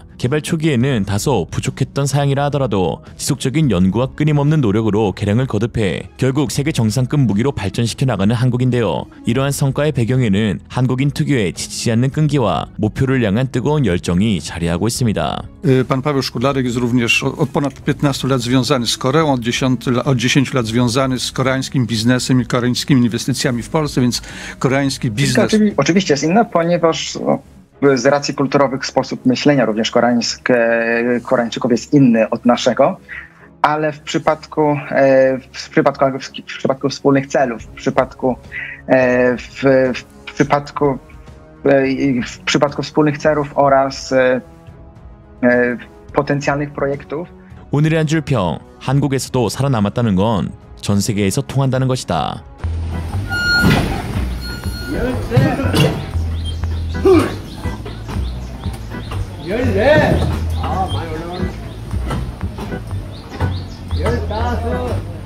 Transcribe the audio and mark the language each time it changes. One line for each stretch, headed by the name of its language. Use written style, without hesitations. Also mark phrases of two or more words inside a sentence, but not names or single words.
Korean: 개발 초기에는 다소 부족했던 사양이라 하더라도 지속적인 연구와 끊임없는 노력으로 개량을 거듭해 결국 세계 정상급 무기로 발전시켜 나가는 한국인데요. 이러한 성과의 배경에는 한국인 특유의 지치지 않는 끈기와 목표를 향한 뜨거운 열정이 자리하고 있습니다.
Polish: Pan Paweł Szkudlarek jest również od ponad 15 lat związany z Koreą, od 10 lat związany z koreańskim biznesem i koreańskimi inwestycjami w Polsce, więc koreański biznes... Oczywiście jest inna, ponieważ z racji kulturowych sposób myślenia również Koreańczyków jest inny od naszego, ale w przypadku wspólnych celów, w przypadku wspólnych celów oraz potencjalnych projektów.
Korean: 오늘의 한 줄 평, 한국에서도 살아남았다는 건 전 세계에서 통한다는 것이다. 많이 올라가네. 15.